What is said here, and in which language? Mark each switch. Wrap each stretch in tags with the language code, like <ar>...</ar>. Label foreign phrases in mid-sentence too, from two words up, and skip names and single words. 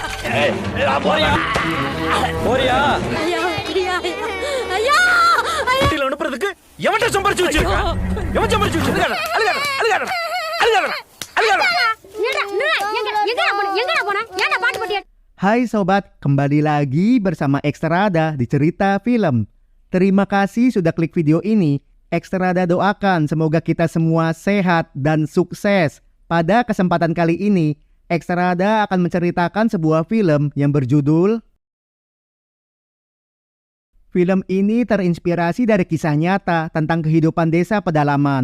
<ta>போறியா போறியா ஐயா ஐயா ஐயா ஐயா வீட்டுல அனுப்புறதுக்கு எவன்ட்ட சம்பாரிச்சு வச்சிருக்க? எவன் சம்பாரிச்சு வச்சிருக்க? அழுகாத அழுகாத அழுகாத அழுகாத.</ta> <id>Hai sobat, kembali lagi bersama Ekstrada di Cerita Film. Terima kasih sudah klik video ini. Ekstrada doakan semoga kita semua sehat dan sukses. Pada kesempatan kali ini, Ekstrada akan menceritakan sebuah film yang berjudul Film ini terinspirasi dari kisah nyata tentang kehidupan desa pedalaman.</id>